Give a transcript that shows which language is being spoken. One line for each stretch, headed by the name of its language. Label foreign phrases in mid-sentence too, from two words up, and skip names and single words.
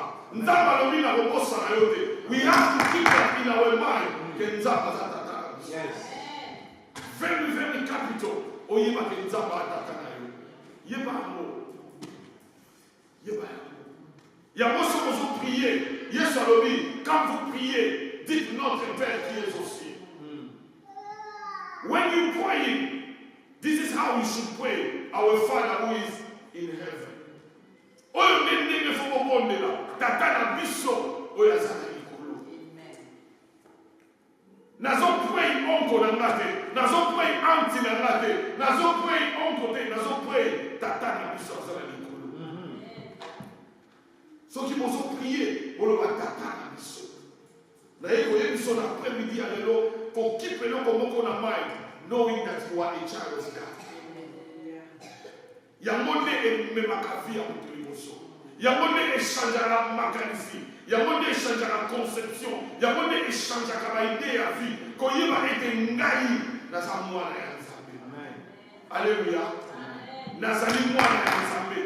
Lingala: Nzambe alobi na kokosa na yo te.
English: We have to keep that in our mind.
Lingala: Ke nzambe aza tata na biso.
English: Yes. Very, very capital.
Lingala: Oyeba ke nzambe aza tata na yo. Yeba yango. Yeba yango. Yango soki ozo prier. Yesu alobi,
French: quand vous priez, dites notre Père qui est aux cieux.
English: When you pray, this is how you should pray. Our Father who is in heaven.
Lingala: Oyo ndenge foko bondela. Tata na biso oyo aza na likolo. Nazo pray onko na nga te. Nazo pray auntie na nga te. Nazo pray onko te. Nazo pray tata na biso aza na likolo. Soki bozo prier oloba tata na biso. Na ye koye biso na après-midi ya lelo ko keep eloko moko na mind,
English: knowing that you are a child of God.
Lingala: Yango nde ememaka vi ya moto liboso. Yango nde echangeaka makanisi. Yango nde echangeaka conception. Yango nde echangeaka baide ya vi. Koyeba ete ngai naza mwana ya nzambe. Alléluia. Nazali mwana ya nzambe.